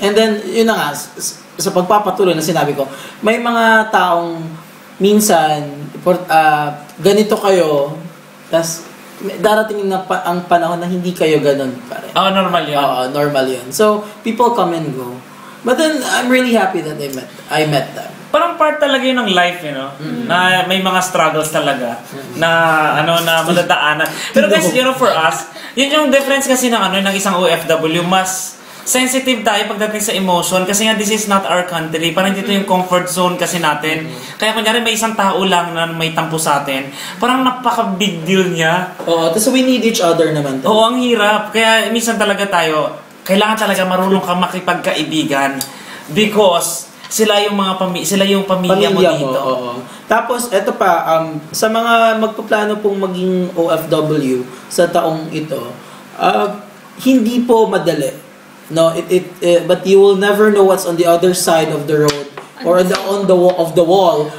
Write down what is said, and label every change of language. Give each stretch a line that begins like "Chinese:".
Filipino: And then yun na nga sa pagpapatuloy na sinabi ko, may mga taong minsan ganito kayo, tas darating na ang panahon na hindi kayo ganun pa rin. Normal yun. Normal yun.
English: So, people come and go. But then, I'm really happy that I met them.
Filipino: Parang part talaga yun ng life, na may mga struggles talaga na madadaanan. Pero guys,
English: for us,
Filipino: yun yung difference kasi ng isang OFW, mas sensitive tayo pagdating sa emotion kasi nga
English: this is not our country.
Filipino: Parang dito yung comfort zone kasi natin. Kaya kunyari may isang tao lang na may tampo sa atin, parang napaka-big deal niya.
English: Oo, tapos we need each other naman.
Filipino: Oo, ang hirap. Kaya minsan talaga tayo, kailangan talaga marunong ka makipagkaibigan because sila yung pamilya mo dito. Oo. Tapos eto pa, sa mga magpaplano pong maging OFW sa taong ito, hindi po madali.
English: No, but you will never know what's on the other side of the road or on the wall